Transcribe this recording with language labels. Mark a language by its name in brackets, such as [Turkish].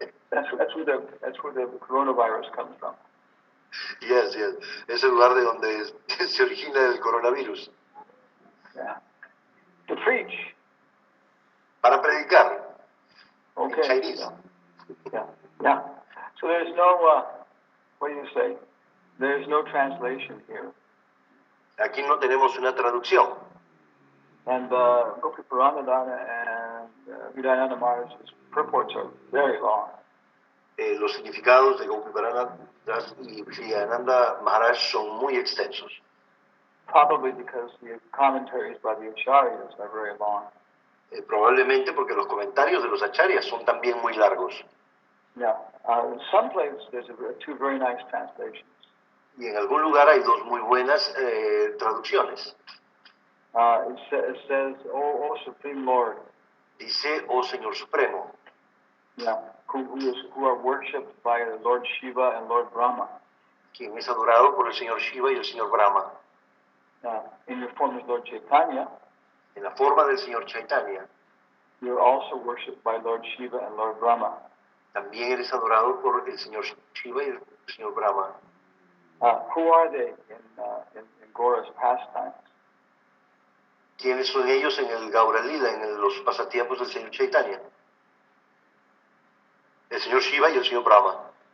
[English] That's where the coronavirus comes from. Yes. [Spanish] Es el lugar de donde se origina el coronavirus. [English] Yeah. To preach. [Spanish] Para predicar. [English] Okay. [Spanish] En Chinese. [English] Yeah. So there's no, what do you say? There's no translation here. [Spanish] Aquí no tenemos una traducción. [English] And Gopi Puranadana and Hridayananda Maharaj's purports are very long. [Spanish] Los significados de Gopiparana y Hridayananda Maharaj son muy extensos. [English] Probably because the commentaries by the acharyas are very long. [Spanish] Probablemente porque los comentarios de los acharyas son también muy largos. [English] Yeah. In some places there's 2 very nice translations. [Spanish] Y en algún lugar hay 2 muy buenas traducciones. [English] It says, "Oh Supreme Lord." [Spanish] Dice, oh Señor Supremo. [English] Yeah. Who are worshipped by Lord Shiva and Lord Brahma. [Spanish] Quien es adorado por el Señor Shiva y el Señor Brahma. [English] In your form as Lord Chaitanya. [Spanish] En la forma del Señor Chaitanya. [English] You are also worshipped by Lord Shiva and Lord Brahma. [Spanish] También eres adorado por el Señor Shiva y el Señor Brahma. [English] Who are they in Gaura's pastimes? [Spanish] ¿Quiénes son ellos en el Gaura Lila, en los pasatiempos del Señor Chaitanya? El Señor Shiva y el Señor Brahma.